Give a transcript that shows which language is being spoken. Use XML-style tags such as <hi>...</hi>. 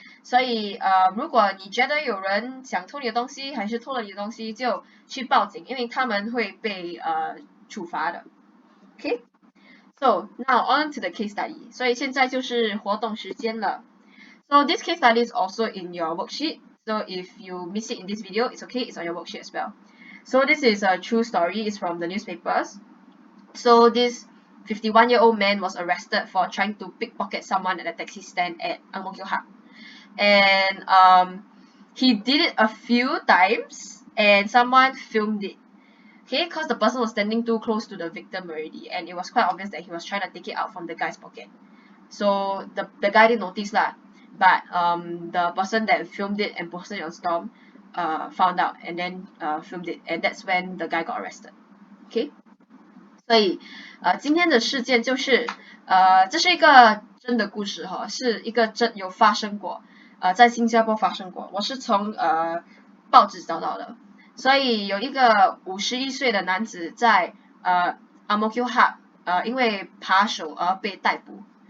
<zh>所以如果你觉得有人想偷你的东西，还是偷了你的东西，就去报警，因为他们会被处罚的 ，OK？</zh> <en>So now on to the case study.</en> <zh>所以现在就是活动时间了。</zh> <en>So this case study is also in your worksheet. So if you miss it in this video, it's okay. It's on your worksheet as well. So this is a true story. It's from the newspapers. So this 51-year-old man was arrested for trying to pickpocket someone at a taxi stand at Ang Mo Kio Hub. And he did it a few times, and someone filmed it. Okay, because the person was standing too close to the victim already, and it was quite obvious that he was trying to take it out from the guy's pocket. So the guy didn't notice lah, but the person that filmed it and posted it on Storm found out and then filmed it, and that's when the guy got arrested.</en> <zh>Okay, 所以今天的事件就是这是一个真的故事哈，是一个有发生过在新加坡发生过，我是从报纸找到的。所以有一个51岁的男子在Ang Mo Kio Hub因为扒手而被逮捕。</zh>